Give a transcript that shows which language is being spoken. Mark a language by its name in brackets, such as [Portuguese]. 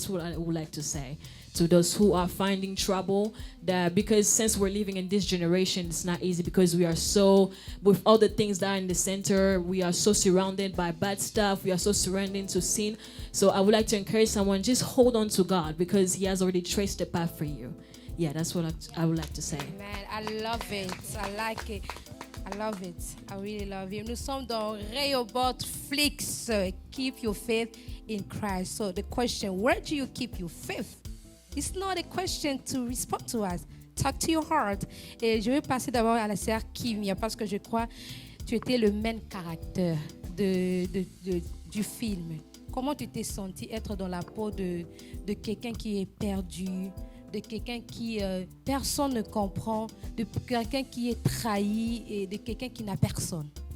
[English] That's what I would like to say to those who are finding trouble, that because since we're living in this generation, it's not easy because we are so, with all the things that are in the center, we are so surrounded by bad stuff, we are so surrounded to sin. So I would like to encourage someone, just hold on to God because he has already traced the path for you. Yeah, that's what I would like to say. Man, I love it. I like it. I love it. I really love it. [French] Nous sommes dans Rehoboth Flix. [English] Keep your faith in Christ. So the question, where do you keep your faith? It's not a question to respond to us. Talk to your heart. [French] Et je vais passer d'abord à la sœur Kimia parce que je crois tu étais le main caractère du film. Comment tu t'es senti être dans la peau de quelqu'un qui est perdu, de quelqu'un qui personne ne comprend, de quelqu'un qui est trahi et de quelqu'un qui n'a personne?